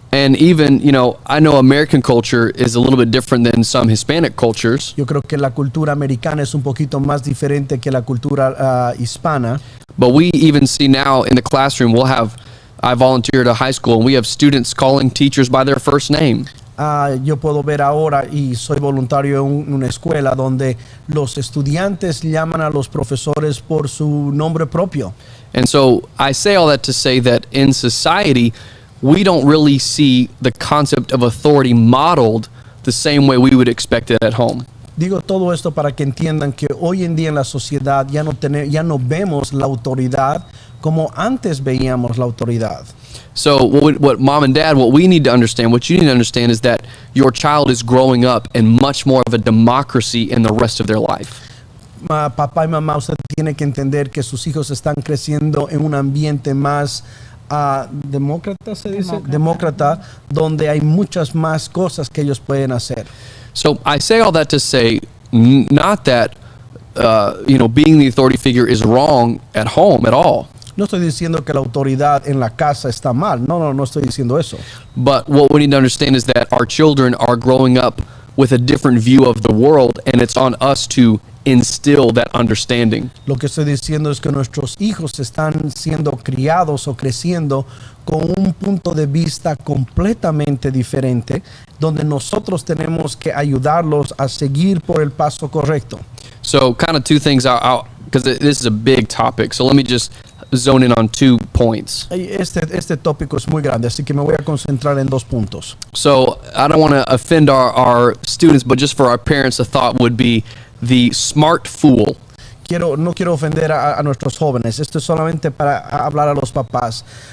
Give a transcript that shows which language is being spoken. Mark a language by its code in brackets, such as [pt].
[en] And even, you know, I know American culture is a little bit different than some Hispanic cultures. [es] Yo creo que la cultura americana es un poquito más diferente que la cultura hispana. [en] But we even see now in the classroom, I volunteer at a high school, and we have students calling teachers by their first name. [es] Yo puedo ver ahora, y soy voluntario en una escuela donde los estudiantes llaman a los profesores por su nombre propio. [en] And so I say all that to say that in society, we don't really see the concept of authority modeled the same way we would expect it at home. [es] Digo todo esto para que entiendan que hoy en día en la sociedad ya no vemos la autoridad como antes veíamos la autoridad. [en] So what mom and dad, what we need to understand, what you need to understand is that your child is growing up in much more of a democracy in the rest of their life. [es] Papá y mamá, usted tiene que entender que sus hijos están creciendo en un ambiente más demócrata, se dice, demócrata, donde hay muchas más cosas que ellos pueden hacer. [en] So I say all that to say, not that being the authority figure is wrong at home at all. [es] No estoy diciendo que la autoridad en la casa está mal. No estoy diciendo eso. [en] But what we need to understand is that our children are growing up with a different view of the world, and it's on us to instill that understanding. [es] Lo que estoy diciendo es que nuestros hijos están siendo criados o creciendo con un punto de vista completamente diferente, donde nosotros tenemos que ayudarlos a seguir por el paso correcto. [en] So kind of two things, because this is a big topic, so let me just zone in on 2 points. [es] Este tópico es muy grande, así que me voy a concentrar en 2 puntos. [en] So I don't want to offend our students, but just for our parents, the thought would be the smart fool. [es] No quiero ofender a nuestros jóvenes. Esto es solamente para hablar a los papás.